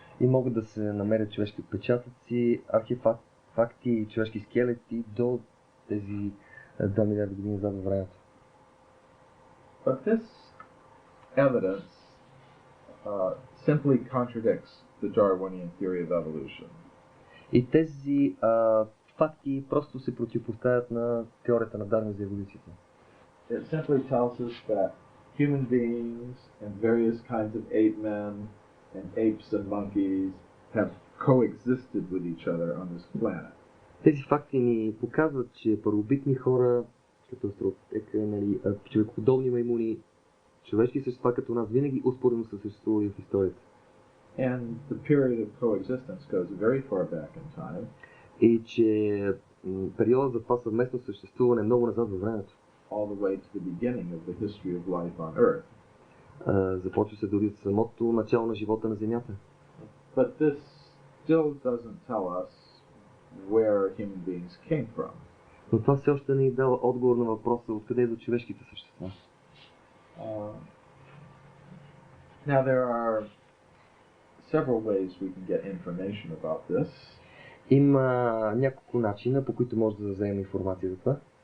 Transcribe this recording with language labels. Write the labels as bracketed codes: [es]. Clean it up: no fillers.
[bg] И могат да се намерят човешки отпечатъци, архефакти и човешки скелети до тези 2 милиарда години назад във времето. [en] But this evidence simply contradicts the Darwinian theory of evolution. [bg] И тези факти просто се противопоставят на теорията на Дарвин за еволюцията. [en] It simply tells us that human beings and various kinds of ape men and apes and monkeys have coexisted with each other on this planet. [bg] Тези факти ни показват, че първобитни хора, като австралопитека, човекоподобни маймуни, човешки същества като нас винаги успоредно са съществували в историята. [en] And the period of coexistence goes very far back in time. [bg] И че периодът за това съвместно съществуване е много назад във времето. [en] All the way to the beginning of the history of life on Earth. [bg] Започва се дори от самото начало на живота на Земята. [en] But this still doesn't tell us where human beings came from. [bg] Но това все още не ни дава отговор на въпроса откъде идват човешките същества. [en] Now there are several ways we can get information about this. [bg] Има няколко начина, по които може да вземем информация за това.